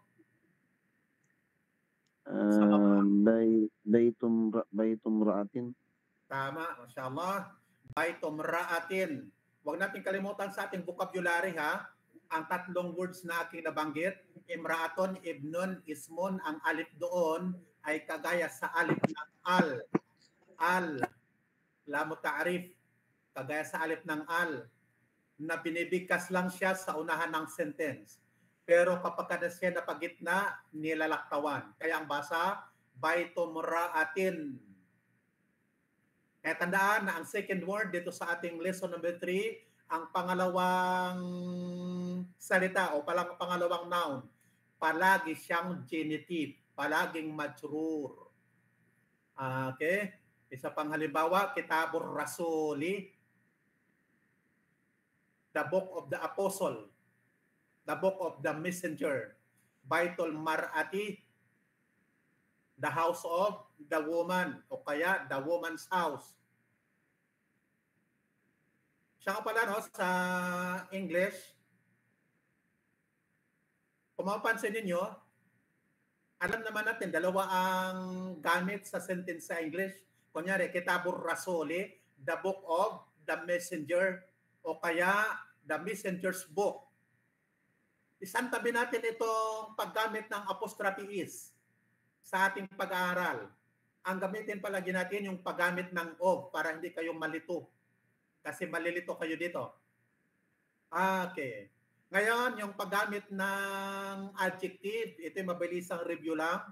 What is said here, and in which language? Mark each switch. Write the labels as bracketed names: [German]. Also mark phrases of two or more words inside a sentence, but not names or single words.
[Arabic] بيتُ امرأةٍ. Tama, ما شاء الله. بيتُ امرأةٍ. [Filipino] Huwag natin kalimutan sa ating vocabulary ha. Ang tatlong words na aking nabanggit, [Arabic] امرأةٌ، ابنٌ، اسمٌ, [Filipino] ang alif doon ay kagaya sa alif ng al. [Arabic] ال، لامُ تعريف, [Filipino] kagaya sa alif ng al, na binibigkas lang siya sa unahan ng sentence. Pero kapag kada siya napagitna, nilalaktawan. Kaya ang basa, [Arabic] بيتُ امرأةٍ. [Filipino] Kaya tandaan na ang [English] second word [Filipino] dito sa ating [English] lesson number [Filipino] 3, ang pangalawang salita o pangalawang noun, palagi siyang genitive, palaging majrur. Okay? Isa pang halimbawa, [Arabic] كتابُ الرسولِ, [English] the book of the apostle, the book of the messenger, [Arabic] بيتُ المرأةِ, [English] the house of the woman, [Filipino] o kaya [English] the woman's house. [Filipino] Siya nga pala, no, sa English, kung mapapansin ninyo, alam naman natin, dalawa ang gamit sa sentence sa English. Kunyari, [Arabic] كتابُ الرسولِ, [English] the book of the messenger, [Filipino] o kaya [English] the messenger's book. [Filipino] Isantabi natin itong paggamit ng apostrophe is sa ating pag-aaral. Ang gamitin palagi natin yung paggamit ng of para hindi kayo malito. Kasi malilito kayo dito. Okay. Ngayon, yung paggamit ng adjective, ito yung mabilisang review lang.